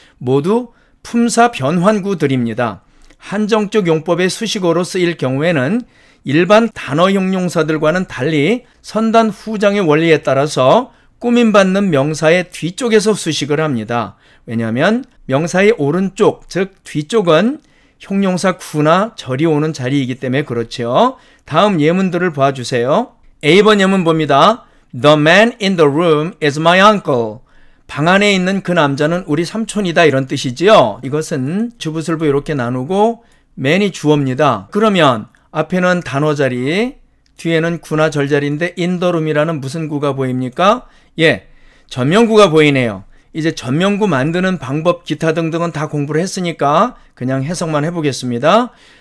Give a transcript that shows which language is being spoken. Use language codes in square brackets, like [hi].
[ko] 모두 품사 변환구들입니다. 한정적 용법의 수식어로 쓰일 경우에는 일반 단어 형용사들과는 달리 선단 후장의 원리에 따라서 꾸밈받는 명사의 뒤쪽에서 수식을 합니다. 왜냐하면 명사의 오른쪽, 즉 뒤쪽은 형용사 구나 절이 오는 자리이기 때문에 그렇죠. 다음 예문들을 봐주세요. A번 예문 봅니다. [en] The man in the room is my uncle. [ko] 방 안에 있는 그 남자는 우리 삼촌이다 이런 뜻이지요. 이것은 주부술부 이렇게 나누고 man이 주어입니다. 그러면 앞에는 단어 자리, 뒤에는 구나 절 자리인데 [en] in the room [ko] 이라는 무슨 구가 보입니까? 예, 전명구가 보이네요. 이제 전명구 만드는 방법 기타 등등은 다 공부를 했으니까 그냥 해석만 해보겠습니다.